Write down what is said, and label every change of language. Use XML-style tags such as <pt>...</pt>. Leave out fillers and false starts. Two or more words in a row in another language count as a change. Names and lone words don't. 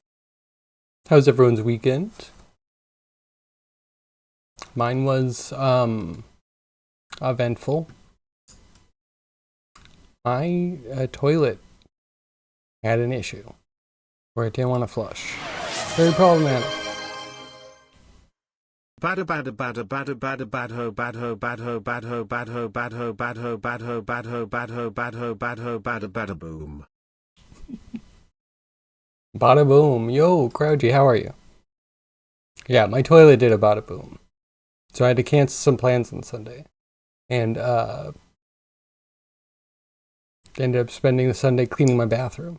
<en>How's everyone's weekend? Mine was, eventful. My toilet had an issue where it didn't want to flush. Very problematic. Bada bada bada bada bada bad ho bad ho bad ho bad ho bad ho bad ho bad ho bad ho bad ho bad ho bad ho bad ho bada bada boom. Bada boom. Yo, Crouchy, how are you? Yeah, my toilet did a bada boom. So I had to cancel some plans on Sunday. And, ended up spending the Sunday cleaning my bathroom.</en>